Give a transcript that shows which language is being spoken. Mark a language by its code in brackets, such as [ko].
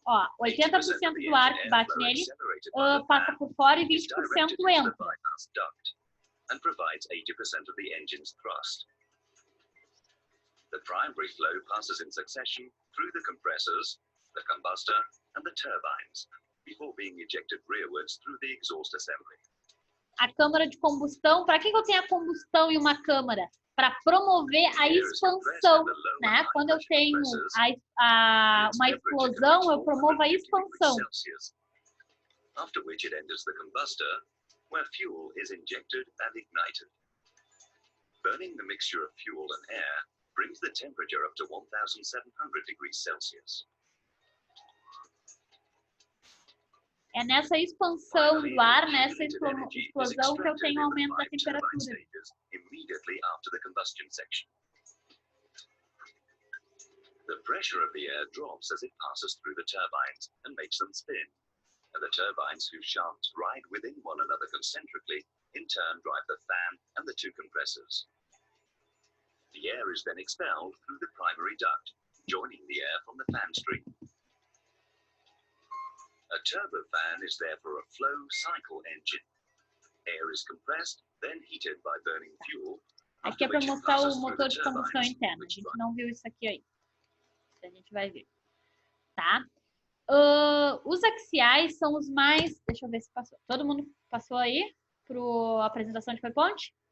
[pt] Ó, 80% do ar que bate nele passa por fora e 20% entra. [en] And provides 80% of the engine's thrust. The primary flow passes in succession through the compressors, the combustor, and the turbines, before being ejected rearwards through the exhaust assembly. [pt] A câmara de combustão, para que eu tenho a combustão e uma câmara? Para promover a expansão, né? Quando eu tenho uma explosão, eu promovo a expansão. [en] After which it enters the combustor, where fuel is injected and ignited. Burning the mixture of fuel and air brings the temperature up to 1,700 degrees Celsius. [pt] É nessa expansão do ar, nessa explosão que eu tenho aumento da temperatura. [en] Immediately after the combustion section. The pressure of the air drops as it passes through the turbines and makes them spin. And the turbines whose shafts ride within one another concentrically in turn drive the fan and the 2 compressors. The air is then expelled through the primary duct, joining the air from the fan stream. A turbofan is therefore a flow cycle engine. Air is compressed, then heated by burning fuel. [pt] Aqui é para mostrar o motor de combustão interna. A gente não viu isso aqui ainda. A gente vai ver. Tá? Os axiais são os mais... Deixa eu ver se passou. Todo mundo passou aí para a apresentação de PowerPoint?